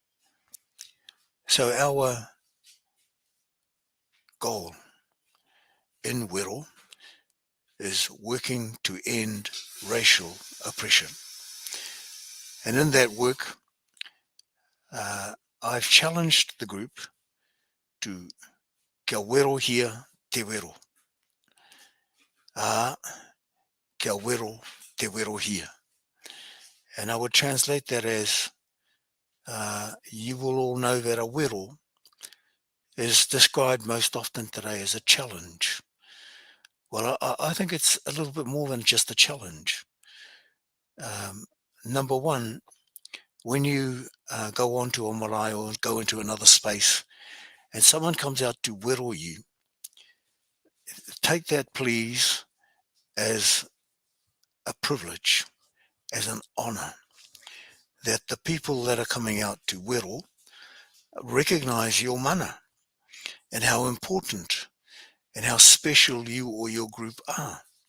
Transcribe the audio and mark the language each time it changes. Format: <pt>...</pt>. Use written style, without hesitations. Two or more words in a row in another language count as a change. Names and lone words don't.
<en>So our goal in Wero is working to end racial oppression. And in that work, I've challenged the group to</en> <mi>kia wero hia te wero. Kia wero te wero hia.</mi> <en>And I would translate that as you will all know that a wero is described most often today as a challenge. Well, I think it's a little bit more than just a challenge. Number one, when you go onto a marae or go into another space and someone comes out to wero you, take that please as a privilege, as an honour, that the people that are coming out to wero recognise your mana and how important and how special you or your group are.</en>